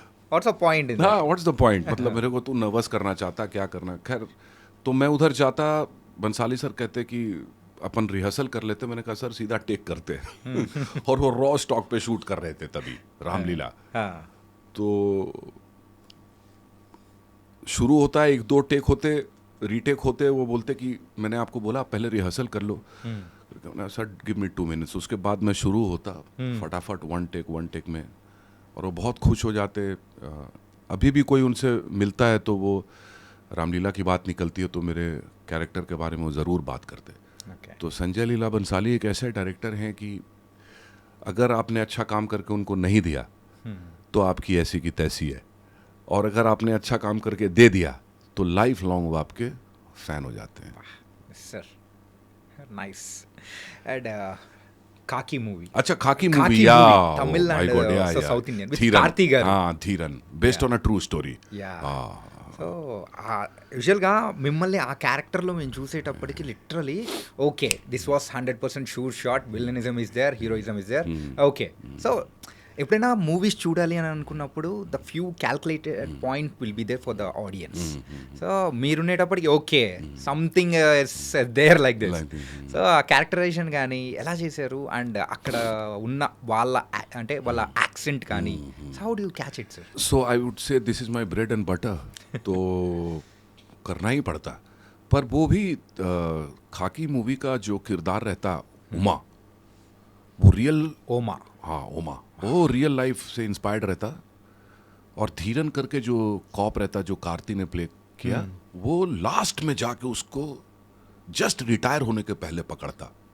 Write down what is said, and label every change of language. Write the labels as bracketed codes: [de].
[en] What's the point in हाँ, what's the point. [hi] मतलब मेरे को तू नर्वस करना चाहता, क्या करना. खैर तो मैं उधर जाता, बंसाली सर कहते कि अपन रिहर्सल कर लेते. मैंने कहा सर सीधा टेक करते. और वो रॉ स्टॉक पे शूट कर रहे थे तभी रामलीला. तो शुरू होता है, 1-2 टेक होते, रीटेक होते. वो बोलते कि मैंने आपको बोला पहले रिहर्सल कर लो. [en] Sir give me 2 minutes. [hi] उसके बाद मैं शुरू होता फटाफट 1 टेक में. और वो बहुत खुश हो जाते. अभी भी कोई उनसे मिलता है तो वो रामलीला की बात निकलती है तो मेरे कैरेक्टर के बारे में वो ज़रूर बात करते. तो संजय लीला बंसाली एक ऐसे डायरेक्टर हैं कि अगर आपने अच्छा काम करके उनको नहीं दिया तो आपकी ऐसी की तैसी है, और अगर आपने अच्छा काम करके दे दिया तो लाइफ लॉन्ग वो आपके फैन हो जाते हैं. [en] Sir nice. And Khaki movie. [hi] अच्छा, खाकी मूवी. [en] Khaki या movie, Tamil and, so South Indian, with [hi] Dhiran. [te] Karthi garu. [en] हाँ, Theeran based on a true story. So యూజువల్గా [te] మిమ్మల్ని ఆ క్యారెక్టర్లో మేము చూసేటప్పటికి [en] Literally okay this was 100% sure shot, villainism is there, heroism is there. Okay. So [te] ఎప్పుడైనా movies చూడాలి అని అనుకున్నప్పుడు [en] The few calculated point will be there for the audience. So మీరుండేటప్పటికి okay something there like this. [te] So ఆ characterisation కానీ ఎలా చేశారు, and అక్కడ ఉన్న వాళ్ళ అంటే వాళ్ళ యాక్సెంట్ కానీ [en] How do you catch it sir? So I would say this is my bread and butter. [hi] तो करना ही पड़ता. पर वो भी खाकी मूवी का जो किरदार रहता उमा, वो रियल. ओमा. हाँ, उमा वो रियल लाइफ से इंस्पायर्ड रहता. और धीरन करके जो कॉप रहता जो कार्ती ने प्ले किया, वो लास्ट में जाके उसको जस्ट रिटायर होने के पहले पकड़ता.